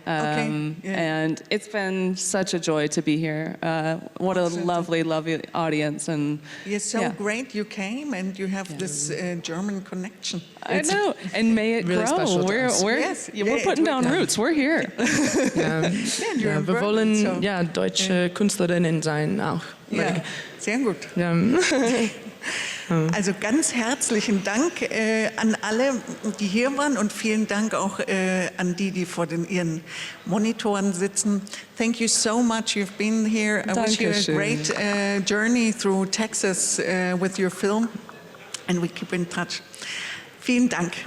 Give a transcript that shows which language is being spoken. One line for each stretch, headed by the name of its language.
English: And it's been such a joy to be here. What a lovely, lovely audience. And you're so great you came, and you have this German connection. I know, and may it really grow. We're putting down roots. We're here.
German: Wir wollen deutsche Künstlerinnen sein auch. Ja, sehr gut. Also ganz herzlichen Dank an alle, die hier waren, und vielen Dank auch an die vor ihren Monitoren sitzen.
English: Thank you so much. You've been here. I wish you a great journey through Texas with your film, and we keep in touch.
German: Vielen Dank.